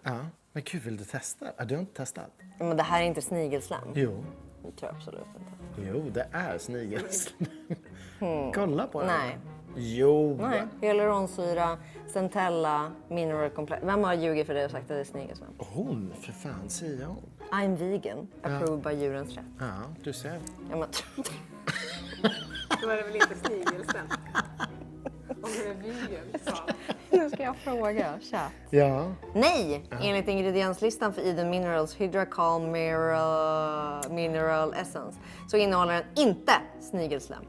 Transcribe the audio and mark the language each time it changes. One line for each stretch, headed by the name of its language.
Swedish: Ja. Men gud, vill du testa? Du har inte testat? Men det här är inte snigelslem. Jo. Det tror jag absolut inte. Jo, det är snigelslem. Kolla på den. Nej. Jo. Nej. Hyaluronsyra, centella, mineral complex. Vem har ljugit för dig och sagt att det är snigelslem? Hon, för fan, säger hon.
English: I'm vegan, approved by Djurens Rätt.
Swedish: Ja, du ser. Ja, men... Då är det väl inte snigelslem? Om du är vegan, så. Nu ska jag fråga, chat. Ja. Nej! Enligt ingredienslistan för Eden Minerals Hydra Calm Mineral Essence så innehåller den inte snigelslem.